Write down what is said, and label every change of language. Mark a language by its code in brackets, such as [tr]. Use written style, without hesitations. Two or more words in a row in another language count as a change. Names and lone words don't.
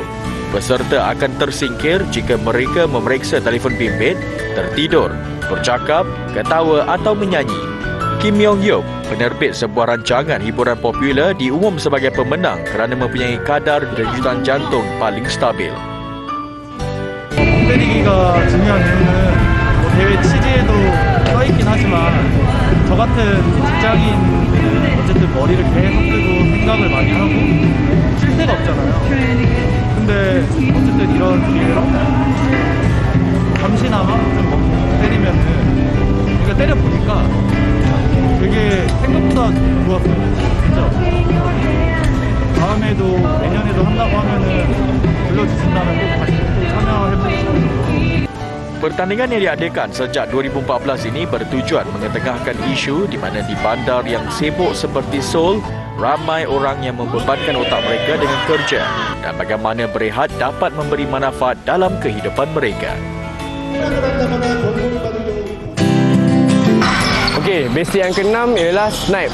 [ms] Peserta akan tersingkir jika mereka memeriksa telefon bimbit, tertidur, bercakap, ketawa atau menyanyi. Kim Yong-hyuk, penerbit sebuah rancangan hiburan popular, diumum sebagai pemenang kerana mempunyai kadar denyutan jantung paling stabil. [ko] 멍 때리기가 중요한 이유는 뭐 대회 취지에도 써있긴 하지만 저 같은 직장인들은 어쨌든 머리를 계속 쓰고 생각을 많이 하고 쉴 새가 없잖아요. 근데 어쨌든 이런 기회로 잠시나마 좀 멍 때리면은 우리가 때려보니까 되게 생각보다 좋았어요. 진짜. 다음에도 내년에도 한다고 하면은 불러주신다면 꼭 다시 또 참여해보고 싶어요. [ms] Pertandingan yang diadakan sejak 2014 ini bertujuan mengetengahkan isu di mana di bandar yang sibuk seperti Seoul, ramai orang yang membebankan otak mereka dengan kerja dan bagaimana berehat dapat memberi manfaat dalam kehidupan mereka. Okey, basic yang keenam ialah snipe.